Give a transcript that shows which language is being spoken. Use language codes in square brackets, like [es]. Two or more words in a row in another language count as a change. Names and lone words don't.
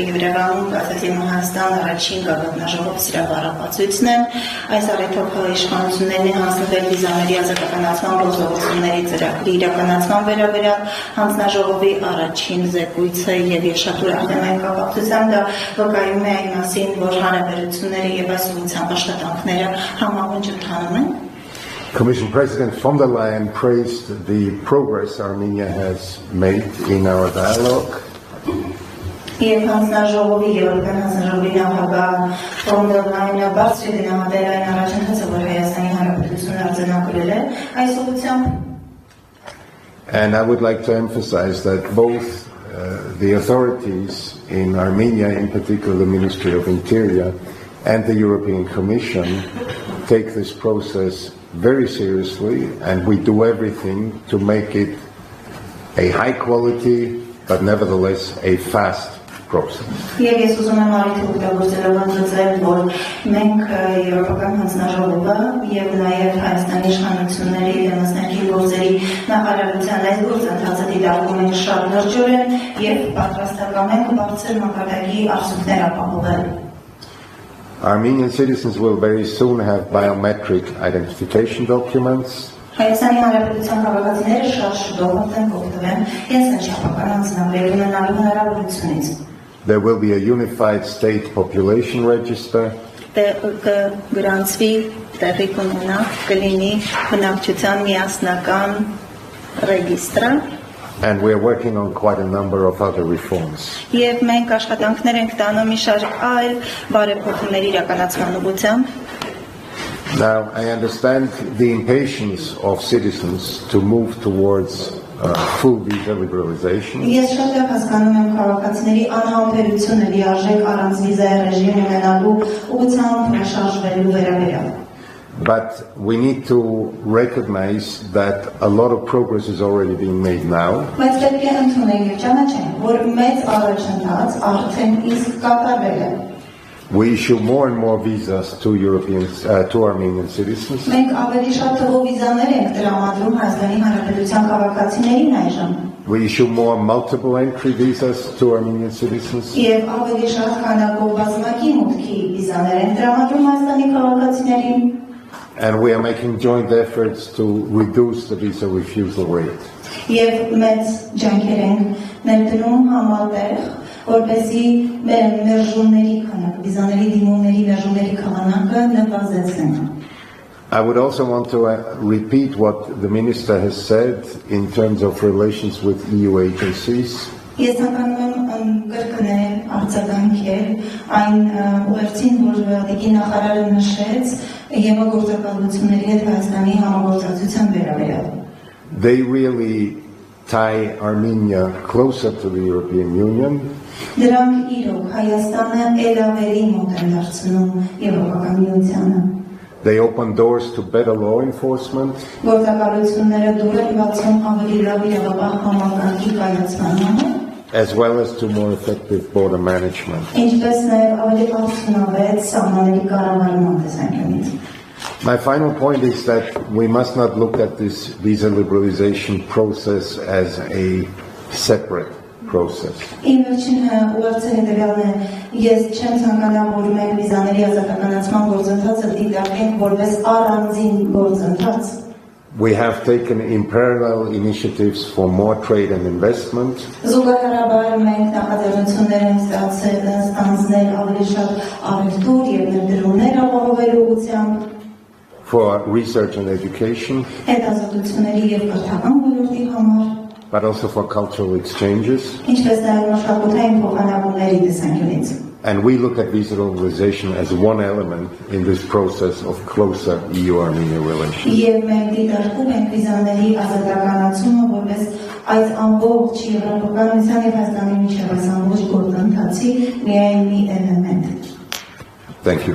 [hy] Երևանում ասացին Հայաստան առաջին գագաթնաժողով սրա բառապացույցն է, այս առիթով իշխանություններն հանձնվել վիզաների ազատականացման գործողությունների ծրագրի իրականացման վերաբերյալ հանձնաժողովի առաջին զեկույցը եւ շատ ուրախ եմ այն կապակցությամբ դա վկայում է այն մասին, որ հարաբերությունները եւ այս ուղղությամբ աշխատանքները համահունչ ընթանում են. [en] Commission President von der Leyen praised the progress Armenia has made in our dialogue. [hy] Եվ հանձնաժողովի Եվրոպական հանձնաժողովի նախագահ von der Leyen-ը բացի դրամատել այն առաջընթացը, որ Հայաստանի Հանրապետությունը արձանագրել է այս ուղղությամբ. [en] And I would like to emphasize that both the authorities in Armenia, in particular the Ministry of Interior and the European Commission, take this process very seriously, and we do everything to make it a high quality but nevertheless a fast process. [hy] Եվ ես ուզում եմ արիթ օգտագործելով ընդգծել, որ մենք Եվրոպական հանձնաժողովը եւ նաեւ Հայաստանի իշխանությունների դեմասնակի գործերի նախարարության այս գործընթացը դիտարկում ենք շատ լրջորեն եւ պատրաստական ենք բարձր մակարդակի արդյունքներ ապահովել. [en] Armenian citizens will very soon have biometric identification documents. [hy] Հայաստանի Հանրապետության քաղաքացիները շատ շուտով կօգտվեն կենսաչափական անձնագրեր ունենալու հնարավորությունից. [en] There will be a unified state population register. [hy] Գրանցվի տեղի կունենա կլինի բնակչության միասնական ռեգիստրը. [en] And we are working on quite a number of other reforms. [hy] Եվ մենք աշխատանքներ ենք տանում մի շարք այլ բարեփոխումների իրականացման ուղղությամբ. [en] Now, I understand the impatience of citizens to move towards full visa liberalization. [hy] Ես շատ լավ հասկանում եմ քաղաքացիների անհամբերությունը լիարժեք առանց վիզայի ռեժիմ ունենալու ուղղությամբ շարժվելու վերաբերյալ. [en] But we need to recognize that a lot of progress is already being made now. [hy] Բայց պետք է ընդունենք եւ ճանաչենք, որ մեծ առաջընթաց արդեն իսկ կատարվել է. [en] We issue more and more visas to Armenian citizens. [hy] Մենք ավելի շատ թվով վիզաներ ենք տրամադրում Հայաստանի Հանրապետության քաղաքացիներին այժմ. [en] We issue more multiple entry visas to Armenian citizens. [hy] Եվ ավելի շատ քանակով բազմակի մուտքի վիզաներ ենք տրամադրում Հայաստանի քաղաքացիներին. [en] And we are making joint efforts to reduce the visa refusal rate. [hy] Եվ մեծ ջանքեր ենք ներդնում համատեղ, որպեսզի մերժումների քանակը, վիզաների դիմումների մերժումների քանակը նվազեցնենք. [en] I would also want to repeat what the minister has said in terms of relations with EU agencies. [hy] Ես ցանկանում եմ կրկնել, արձագանքել այն ուղերձին, որ դեպի նախարարը նշեց համագործակցությունների հետ Հայաստանի համագործակցության վերաբերյալ. [en] They really tie Armenia closer to the European Union. [hy] Դրանք իրոք Հայաստանը ել ավելի մոտ են դարձնում Եվրոպական միությանը. [en] They open doors to better law enforcement. [hy] Գործակալությունները դուր են բացում ավելի լավ իրավապահ համակարգի կայացմանը. [en] As well as to more effective border management. [hy] Ինչպես նաև ավելի արդյունավետ սահմանների կառավարման տեսանկյունից. [en] My final point is that we must not look at this visa liberalization process as a separate process. [hy] Իմ վերջին ուղերձը հետևյալն է, ես չեմ ցանկանա, որ մենք վիզաների ազատականացման գործընթացը դիտարկենք որպես առանձին գործընթաց. [en] We have taken in parallel initiatives for more trade and investment. [hy] Զուգահեռաբար մենք նախաձեռնություններ ենք ստանձնել ավելի շատ առևտուր եւ ներդրումներ ապահովելու ուղղությամբ. [en] For research and education. [hy] Հետազոտությունների եւ կրթական ոլորտի համար. [en] But also for cultural exchanges. [hy] Ինչպես նաև մշակութային փոխանակումների տեսանկյունից. [en] And we look at visa liberalization as one element in this process of closer EU-Armenia relations. [hy] Եվ մենք դիտարկում ենք վիզաների ազատականացումը որպես այս ամբողջ Եվրոպական միության եւ Հայաստանի միջև այս ամբողջ գործընթացի միայն մի էլեմենտ։ [en] Thank you.